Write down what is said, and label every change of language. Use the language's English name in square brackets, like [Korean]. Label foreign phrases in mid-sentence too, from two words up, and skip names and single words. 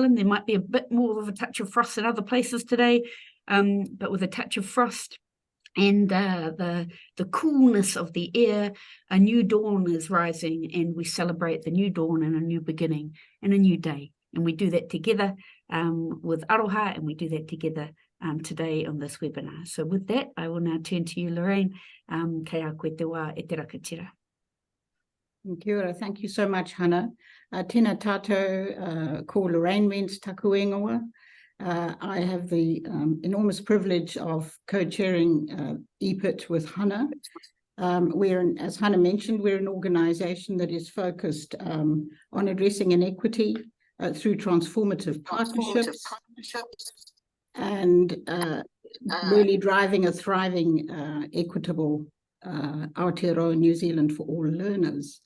[English] There might be a bit more of a touch of frost in other places today, but with a touch of frost and the coolness of the air, a new dawn is rising, and we celebrate the new dawn and a new beginning and a new day. And we do that together with Aroha, and we do that together today on this webinar. So with that, I will now turn to you, Lorraine. [Māori] Kei a koe te wā e te rakatira. Kia ora. [English] Thank you so much, Hannah. [Māori] Tēnā tātou, ko Lorraine Mentz taku ingoa. [English] I have the enormous privilege of co-chairing EPIT with Hannah. As Hannah mentioned, we're an organisation that is focused on addressing inequity through transformative partnerships and really driving a thriving, equitable Aotearoa New Zealand for all learners.